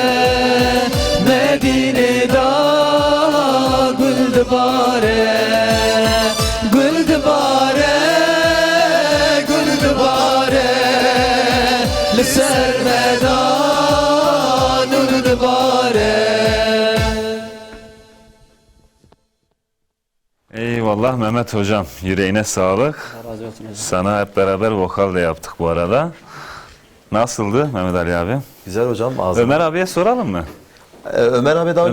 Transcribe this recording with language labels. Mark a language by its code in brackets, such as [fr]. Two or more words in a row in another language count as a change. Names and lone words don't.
[ku] Medine'de gul dibare Gul dibare Gul dibare Liser veda Gul dibare [tr] Eyvallah Mehmet hocam, yüreğine sağlık. Razı olsun hocam. Sana hep beraber vokal da yaptık bu arada. Nasıldı Mehmet Ali abi? Güzel hocam. Ağzına. Ömer abiye soralım mı? Ömer abi daha önce